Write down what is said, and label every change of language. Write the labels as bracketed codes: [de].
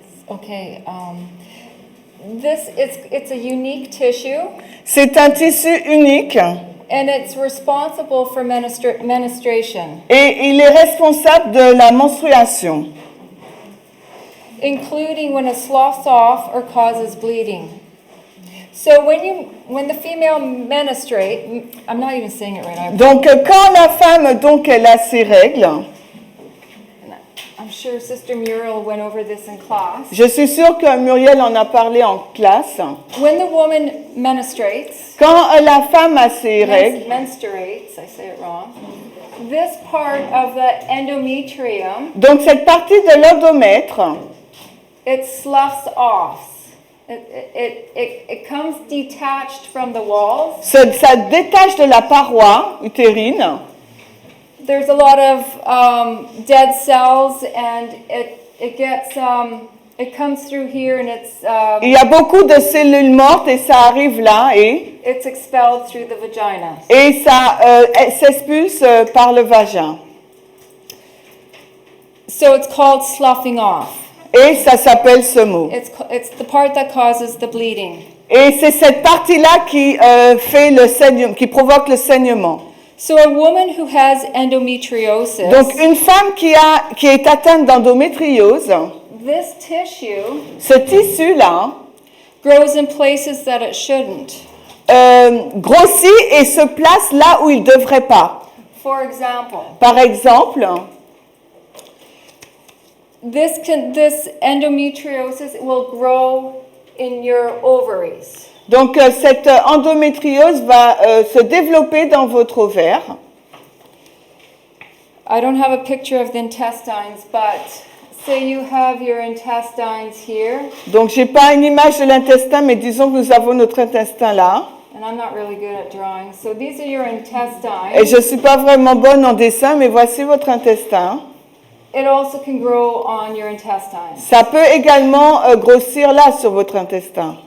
[en] Okay, it's a unique tissue, [fr] C'est un tissu unique [en] and it's responsible for menstruation, [fr] et il est responsable de la menstruation, [en] including when it sloughs off or causes bleeding. So when the female menstruate, I'm not even saying it right. [fr] Donc quand la femme donc elle a ses règles, [en] I'm sure Sister Muriel went over this in class. [fr] je suis sûre que Muriel en a parlé en classe. [en] When the woman menstruates, [fr] Quand la femme a ses règles, [en] menstruates, I say it wrong. This part of the endometrium, [fr] donc cette partie de l'endomètre, [en] it sloughs off. It comes detached from the walls. [fr] ça détache de la paroi utérine. [en] There's a lot of dead cells, and it gets It comes through here and [fr] Il y a beaucoup de cellules mortes et ça arrive là [en] it's expelled through the vagina. [fr] et ça s'expulse par le vagin. [en] So it's called sloughing off. [fr] Et ça s'appelle ce mot. [en] It's the part that causes the bleeding. [fr] Et c'est cette partie-là qui fait le saignement, qui provoque le saignement. [en] So a woman who has endometriosis, [fr] Donc une femme qui est atteinte d'endométriose, [en] this tissue [fr] ce tissu-là [en] grows in places that it shouldn't. [fr] grossit et se place là où il ne devrait pas. [en] For example, [fr] Par exemple, [en] this endometriosis will grow in your ovaries. [fr] donc cette endométriose va se développer dans votre ovaire. [en] I don't have a picture of the intestines, but say you have your intestines here, [fr] Donc j'ai pas une image de l'intestin, mais disons que nous avons notre intestin là. [en] and I'm not really good at drawing. So these are your [fr] Et [en] intestines. [fr] je suis pas vraiment bonne en dessin, mais voici votre intestin. [en] It also can grow on your intestines. [fr] Ça peut également grossir là sur votre intestin.